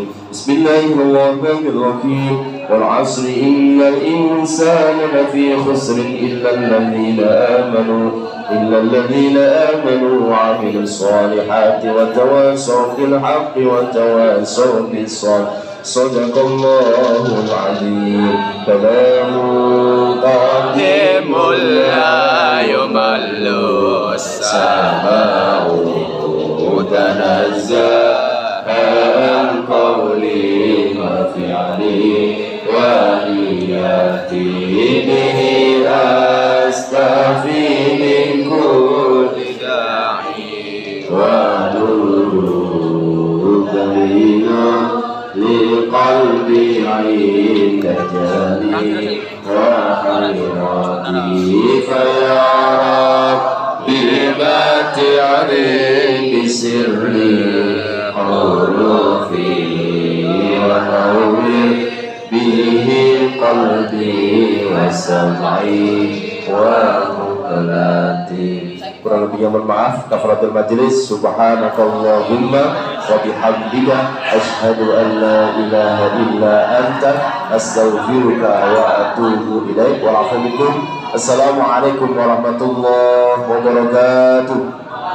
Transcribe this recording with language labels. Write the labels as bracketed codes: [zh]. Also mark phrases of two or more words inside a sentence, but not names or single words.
[ar] بسم الله الرحمن الرحيم. والعصر إن الإنسان لفي خسر إلا الذين آمنوا وعملوا الصالحات وتواصوا بالحق وتواصوا بالصبر. صدق الله العظيم. كلام قديم لا يمل السماع تنزل قولي وفعلي ونياتي به أستفي من كل داعي ونور بين لقلبي عند جاني وحيرتي فيا ربي متعني بسري حروفي ونور به قلبي وسمعي ومقلاتي. [id] Kurang lebihnya mohon maaf. [ar] كفارة المجلس. سبحانك اللهم وبحمدك أشهد أن لا إله إلا أنت أستغفرك وأتوب إليك. وعفوا منكم. السلام عليكم ورحمة الله وبركاته.